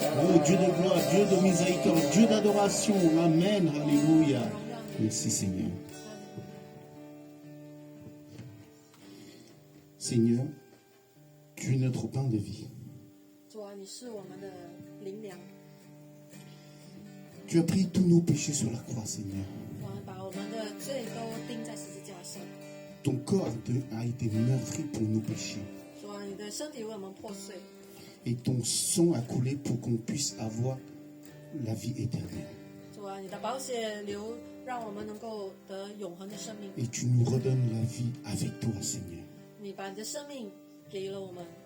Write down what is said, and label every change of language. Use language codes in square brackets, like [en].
[fr] Oh Dieu de gloire, Dieu de miséricorde, Dieu d'adoration. Amen. Alléluia. Merci Seigneur. Seigneur, tu es notre pain de vie. [zh] 主啊，你是我们的灵粮。 [fr] Tu as pris tous nos péchés sur la croix, Seigneur. [zh] 主啊，把我们的罪都钉在十字架上。 [fr] Ton corps a été meurtri pour nos péchés. [zh] 主啊，你的身体为我们破碎， [fr] Et ton sang a coulé pour qu'on puisse avoir la vie éternelle. [zh] 主啊，你的宝血流，让我们能够得永恒的生命。 [fr] Et tu nous redonnes la vie avec toi, Seigneur. [zh] 你把你的生命给予了我们，